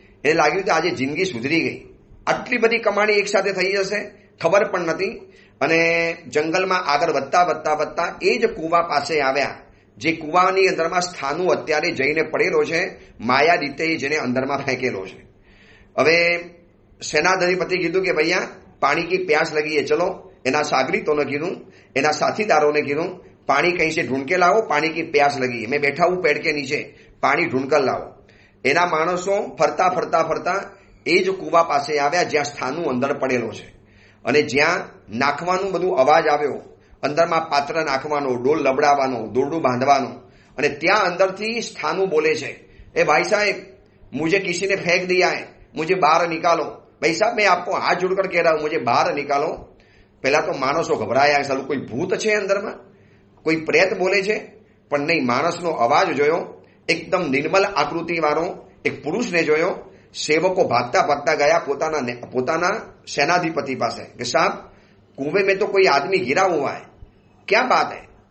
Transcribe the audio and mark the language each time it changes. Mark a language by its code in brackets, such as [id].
[gu] એને લાગ્યું કે આજે જિંદગી સુધરી ગઈ. આટલી બધી કમાણી એકસાથે થઈ જશે ખબર પણ નથી. અને જંગલમાં આગળ વધતા એ જ કુવા પાસે આવ્યા, જે કુવાની અંદરમાં સ્થાનુ અત્યારે જઈને પડેલો છે, માયાદિત્યએ જેને અંદરમાં ફેંકેલો છે. હવે સેનાધિપતિ કીધું કે [hi] ભૈયા પાણી કી પ્યાસ લગી है, ચલો. [gu] એના સાગરીતોને કીધું, એના સાથીદારોને કીધું, પાણી [hi] કहीं से ढूंढ के लाओ, पानी की प्यास लगी है, मैं बैठा हूं पेड़ के नीचे, पानी ढूंढ कर लाओ. [gu] એના માણસો ફરતા એ જ કુવા પાસે આવ્યા જ્યાં સ્થાનુ અંદર પડેલો છે. અને જ્યાં નાખવાનું બધું અવાજ આવ્યો, અંદરમાં પાત્ર નાખવાનો, ડોલ લબડાવવાનો, દોરડું બાંધવાનો, અને ત્યાં અંદરથી સ્થાનુ બોલે છે, એ ભાઈ સાહેબ [hi] मुझे किसी ने फेंक दिया है, मुझे बाहर निकालो. भाई साहब मैं आपको हाथ जोड़कर कह रहा हूं, मुझे बाहर निकालो. [gu] પહેલા તો માણસો ગભરાયા, સાલું કોઈ ભૂત છે અંદરમાં, કોઈ પ્રેત બોલે છે. પણ નહીં, માણસનો અવાજ જોયો, એકદમ નિર્મલ આકૃતિ વાળો એક પુરુષને જોયો. સેવકો ભાગતા ગયા પોતાના સેનાધિપતિ પાસે કે સાહેબ [hi] કુંવે મેં તો કોઈ આદમી गिरा हुआ है, क्या बात है?